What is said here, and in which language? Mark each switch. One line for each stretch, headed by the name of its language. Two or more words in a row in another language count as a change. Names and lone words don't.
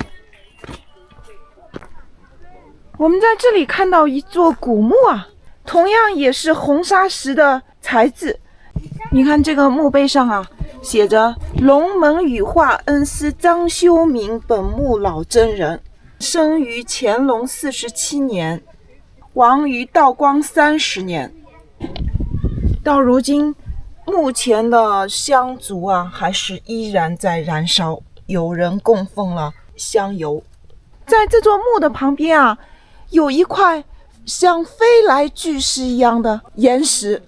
Chinese: 我們在這裡看到一座古墓啊，同樣也是紅砂石的材質。你看這個墓碑上啊，寫着龍門羽化恩師張修明本墓老真人，生於乾隆47年，亡於道光30年。到如今，目前的香烛啊，還是依然在燃燒，有人供奉了香油。在這座墓的旁邊啊，有一塊像飞来巨石一樣的岩石。